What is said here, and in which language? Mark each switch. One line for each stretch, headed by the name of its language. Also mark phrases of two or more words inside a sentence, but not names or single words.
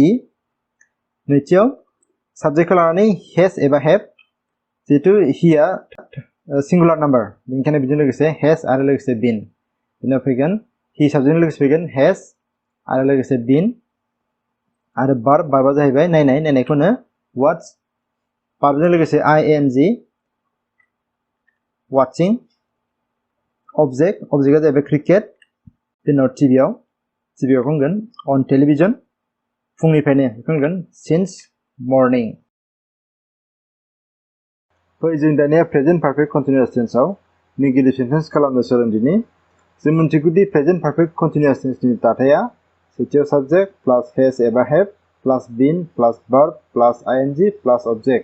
Bodo: नैथियाव साबजेक्टखौ लानानै हेज एबा हेभ, जिहेतु heआ
English: singular number,
Bodo: बेनिखायनो बिजों लोगोसे हेज आरो लोगोसे बिन। बिनाव फैगोन he साबजेक्टजों लोगोसे फैगोन हेज आरो लोगोसे बिन। आरो बार्ब, बार्बआ जाहैबाय नायनाय, नायनायखौ होनो watch, बार्बजों लोगोसे
English: ing watching।
Bodo: object, objectआ जाहैबाय क्रिकेट, बिनि उनाव टिभियाव होनगोन
English: on television,
Bodo: फुंनिफ्रायनो बेखौ होनगोन
English: since morning।
Bodo: जों दानिया
English: present perfect continuous
Bodo: टेन्सआव
English: negative sentence
Bodo: खालामनो सोलोंदिनि। जों मिन्थिगौदि
English: present perfect continuous
Bodo: टेन्सनि दाथाया सेथियाव
English: subject plus has
Bodo: एबा
English: have plus been plus verb plus ing plus object.